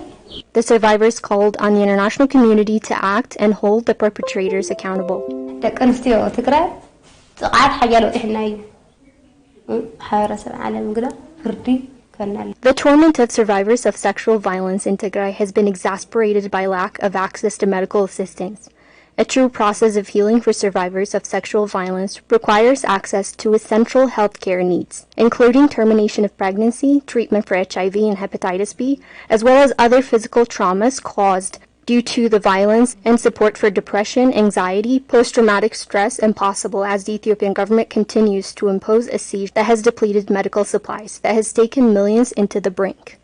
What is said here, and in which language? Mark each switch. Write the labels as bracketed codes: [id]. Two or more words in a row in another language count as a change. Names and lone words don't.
[en] The survivors called on the international community to act and hold the perpetrators accountable. [ti] ደቂ ኣንስትዮ ትግራይ ጥቃት ሓያል ወጢሕና እዩ ሕብረተሰብ ዓለም ግዳ ፍርዲ ከናል [en] The torment of survivors of sexual violence in Tigray has been exacerbated by lack of access to medical assistance. A true process of healing for survivors of sexual violence requires access to essential healthcare needs, including termination of pregnancy, treatment for HIV and hepatitis B, as well as other physical traumas caused due to the violence, and support for depression, anxiety, post-traumatic stress, and possible as the Ethiopian government continues to impose a siege that has depleted medical supplies, that has taken millions into the brink.